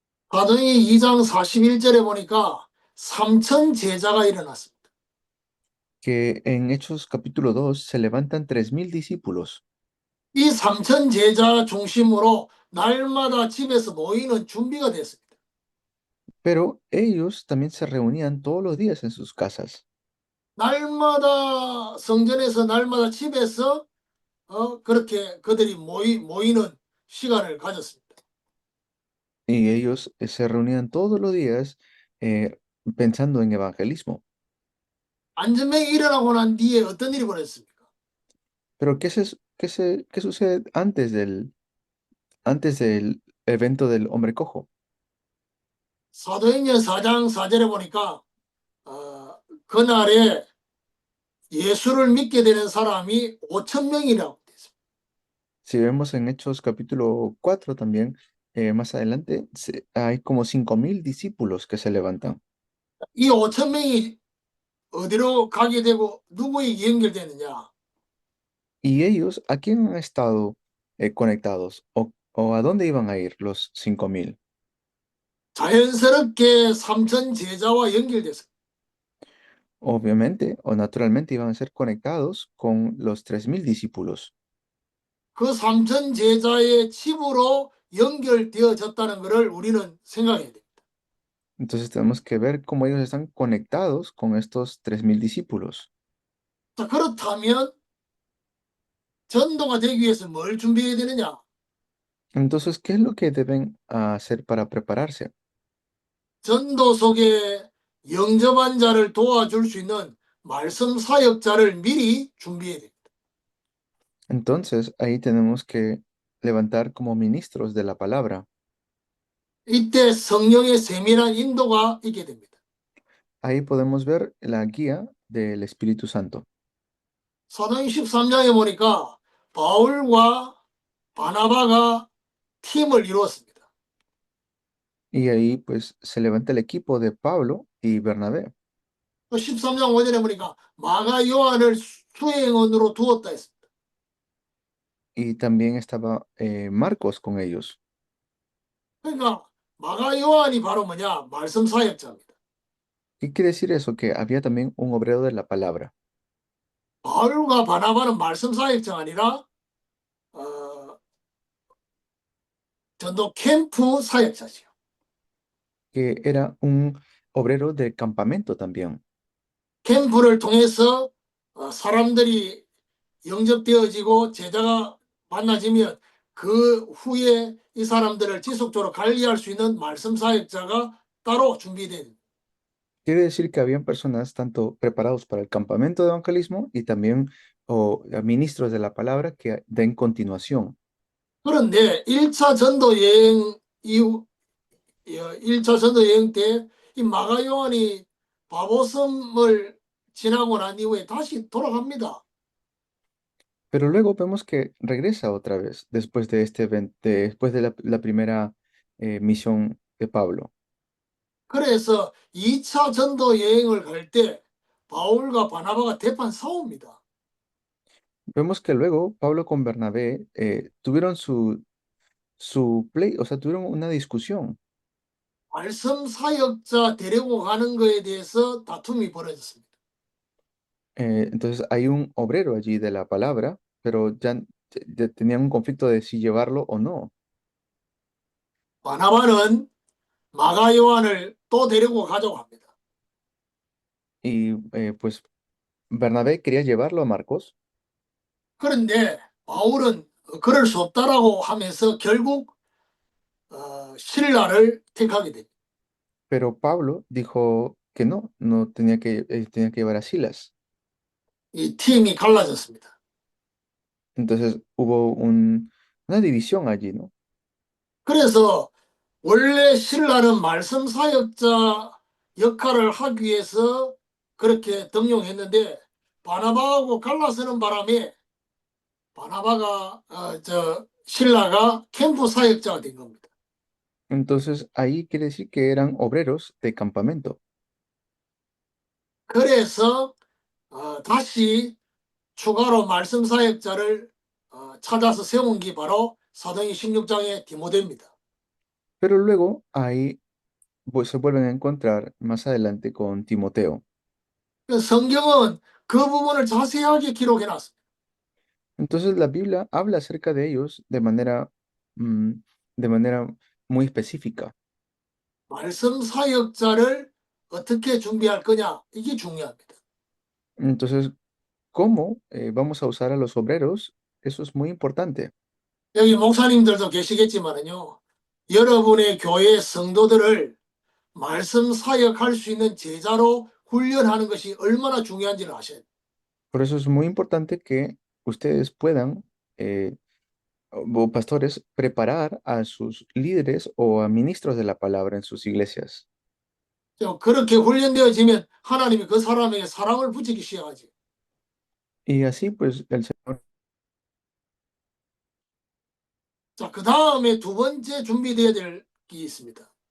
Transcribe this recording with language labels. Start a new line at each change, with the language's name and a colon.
Korean: 사도행전 2장 41절에 보니까 3천 제자가 일어났습니다.
Spanish: Que en Hechos capítulo 2 se levantan 3000 discípulos,
Korean: 이 3천 제자 중심으로 날마다 집에서 모이는 준비가 됐습니다.
Spanish: pero ellos también se reunían todos los días en sus casas.
Korean: 날마다 성전에서 날마다 집에서 그렇게 그들이 모이는 시간을 가졌습니다.
Spanish: Y ellos se reunían todos los días pensando en evangelismo.
Korean: 안전뱅이 일어나고 난 뒤에 어떤 일이 벌어졌습니까?
Spanish: Pero ¿qué sucede antes del evento del hombre cojo?
Korean: 사도행전 4장 4절에 보니까 그날에 예수를 믿게 되는 사람이 5천 명이라고 되어 있습니다.
Spanish: Si vemos en Hechos capítulo 4 también, más adelante, hay como 5000 discípulos que se levantan.
Korean: 이 5천 명이 어디로 가게 되고 누구에게 연결되느냐?
Spanish: ¿Y ellos a quién han estado conectados? ¿O a dónde iban a ir los 5000?
Korean: 자연스럽게 3천 제자와 연결됐습니다.
Spanish: Obviamente o naturalmente iban a ser conectados con los 3000 discípulos.
Korean: 그 3천 제자의 집으로 연결되어졌다는 것을 우리는 생각해야 됩니다.
Spanish: Entonces tenemos que ver cómo ellos están conectados con estos 3000 discípulos.
Korean: 자, 그렇다면 전도가 되기 위해서 뭘 준비해야 되느냐?
Spanish: Entonces, ¿qué es lo que deben hacer para prepararse?
Korean: 전도 속에 영접한 자를 도와줄 수 있는 말씀 사역자를 미리 준비해야 됩니다.
Spanish: Entonces, ahí tenemos que levantar como ministros de la palabra.
Korean: 이때 성령의 세밀한 인도가 있게 됩니다.
Spanish: Ahí podemos ver la guía del Espíritu Santo.
Korean: 사도행 13장에 보니까 바울과 바나바가 팀을 이루었습니다.
Spanish: Y ahí pues se levanta el equipo de Pablo y Bernabé.
Korean: 또 13장 5절에 보니까 마가 요한을 수행원으로 두었다 했습니다.
Spanish: Y también estaba Marcos con ellos.
Korean: 그러니까 마가 요한이 바로 뭐냐? 말씀 사역자입니다.
Spanish: ¿Qué quiere decir eso? Que había también un obrero de la palabra.
Korean: 바울과 바나바는 말씀 사역자가 아니라 전도 캠프 사역자지요.
Spanish: Que era un obrero del campamento también.
Korean: 캠프를 통해서 사람들이 영접되어지고 제자가 만나지면 그 후에 이 사람들을 지속적으로 관리할 수 있는 말씀 사역자가 따로 준비된.
Spanish: Quiere decir que habían personas tanto preparados para el campamento de evangelismo y también ministros de la palabra que den continuación.
Korean: 그런데 1차 전도 여행 이후 1차 전도 여행 때 이 마가 요한이 바보섬을 지나고 난 이후에 다시 돌아갑니다.
Spanish: Pero luego vemos que regresa otra vez después de este evento, después de la primera misión de Pablo.
Korean: 그래서 2차 전도 여행을 갈 때 바울과 바나바가 대판 싸웁니다.
Spanish: Vemos que luego Pablo con Bernabé tuvieron su play, o sea, tuvieron una discusión.
Korean: 말씀 사역자 데리고 가는 거에 대해서 다툼이 벌어졌습니다.
Spanish: Entonces hay un obrero allí de la palabra, pero ya tenían un conflicto de si llevarlo o no.
Korean: 바나바는 마가 요한을 또 데리고 가자고 합니다.
Spanish: Y pues Bernabé quería llevarlo a Marcos,
Korean: 그런데 바울은 그럴 수 없다라고 하면서 결국 신라를 택하게 됩니다.
Spanish: pero Pablo dijo que no, no tenía tenía que llevar a Silas.
Korean: 이 팀이 갈라졌습니다.
Spanish: Entonces hubo una división allí, ¿no?
Korean: 그래서 원래 신라는 말씀 사역자 역할을 하기 위해서 그렇게 등용했는데 바나바하고 갈라서는 바람에 바나바가 신라가 캠프 사역자가 된 겁니다.
Spanish: Entonces ahí quiere decir que eran obreros de campamento.
Korean: 그래서 다시 추가로 말씀 사역자를 찾아서 세운 게 바로 사도행 16장의 디모데입니다.
Spanish: Pero luego ahí pues, se vuelven a encontrar más adelante con Timoteo.
Korean: 그래서 성경은 그 부분을 자세하게 기록해 놨습니다.
Spanish: Entonces la Biblia habla acerca de ellos mm, de manera muy específica.
Korean: 말씀 사역자를 어떻게 준비할 거냐 이게 중요합니다.
Spanish: Entonces, ¿cómo vamos a usar a los obreros? Eso es muy importante.
Korean: 여기 목사님들도 계시겠지만은요. 여러분의 교회 성도들을 말씀 사역할 수 있는 제자로 훈련하는 것이 얼마나 중요한지를 아셔야 돼요.
Spanish: Por eso es muy importante que ustedes puedan, o pastores, preparar a sus líderes o a ministros de la palabra en sus iglesias.
Korean: 그렇게 훈련되어지면 하나님이 그 사람에게 사랑을 붙이기 시작하지.
Spanish: Y así, pues, el Señor.
Korean: 자, 그 다음에 두 번째 준비되어야 될 게 있습니다.